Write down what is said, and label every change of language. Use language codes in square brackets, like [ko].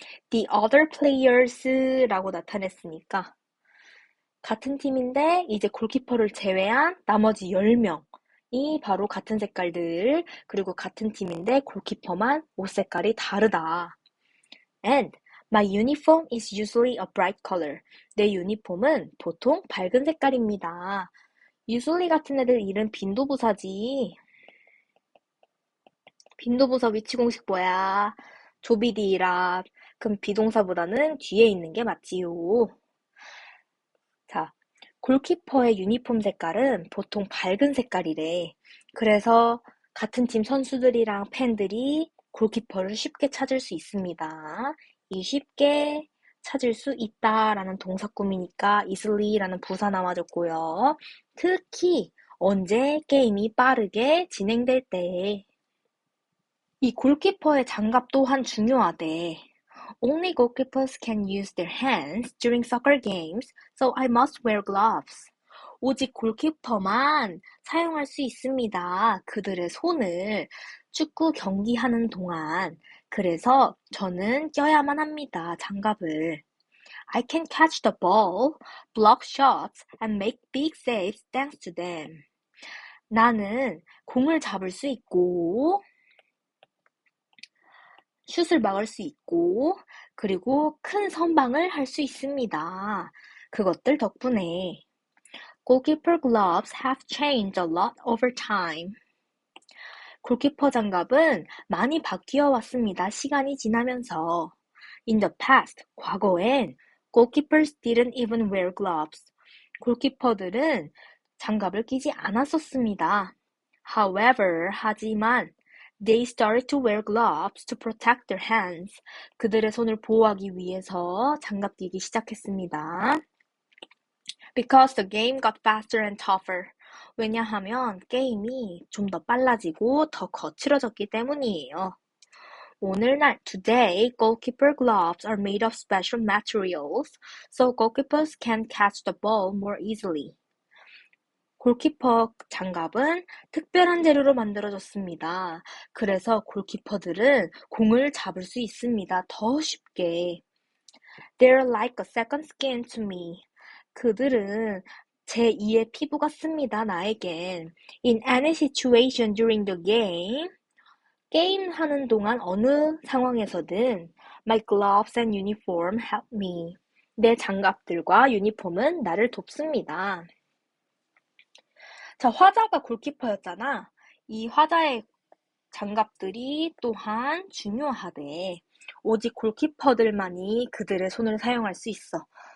[en] The other players [ko] 라고 나타냈으니까 같은 팀인데 이제 골키퍼를 제외한 나머지 10명이 바로 같은 색깔들 그리고 같은 팀인데 골키퍼만 옷 색깔이 다르다. [en] And my uniform is usually a bright color. [ko] 내 유니폼은 보통 밝은 색깔입니다. usually 같은 애들 이름 빈도부사지. 빈도부사 위치 공식 뭐야? 조비디라. 그럼 비동사보다는 뒤에 있는 게 맞지요. 자, 골키퍼의 유니폼 색깔은 보통 밝은 색깔이래. 그래서 같은 팀 선수들이랑 팬들이 골키퍼를 쉽게 찾을 수 있습니다. 이 쉽게 찾을 수 있다라는 동사 꾸미니까 easily 라는 부사 나와줬고요. 특히 언제 게임이 빠르게 진행될 때. 이 골키퍼의 장갑 또한 중요하대. [en] Only goalkeepers can use their hands during soccer games, so I must wear gloves. [ko] 오직 골키퍼만 사용할 수 있습니다. 그들의 손을 축구 경기하는 동안. 그래서 저는 껴야만 합니다. 장갑을. [en] I can catch the ball, block shots, and make big saves thanks to them. [ko] 나는 공을 잡을 수 있고, 슛을 막을 수 있고, 그리고 큰 선방을 할 수 있습니다. 그것들 덕분에. [en] Goalkeeper gloves have changed a lot over time. [ko] 골키퍼 장갑은 많이 바뀌어 왔습니다. 시간이 지나면서. [en] In the past, 과거엔 goalkeepers didn't even wear gloves. [ko] 골키퍼들은 장갑을 끼지 않았었습니다. [en] However, 하지만 they started to wear gloves to protect their hands. [ko] 그들의 손을 보호하기 위해서 장갑 끼기 시작했습니다. [en] Because the game got faster and tougher. [ko] 왜냐하면 게임이 좀 더 빨라지고 더 거칠어졌기 때문이에요. [en] 오늘날, today, goalkeeper gloves are made of special materials, so goalkeepers can catch the ball more easily. [ko] 골키퍼 장갑은 특별한 재료로 만들어졌습니다. 그래서 골키퍼들은 공을 잡을 수 있습니다. 더 쉽게. [en] They're like a second skin to me. [ko] 그들은 제2의 피부 같습니다. 나에겐. [en] In any situation during the game, [ko] 게임하는 동안 어느 상황에서든 [en] My gloves and uniform help me. [ko] 내 장갑들과 유니폼은 나를 돕습니다. 자, 화자가 골키퍼였잖아. 이 화자의 장갑들이 또한 중요하대. 오직 골키퍼들만이 그들의 손을 사용할 수 있어.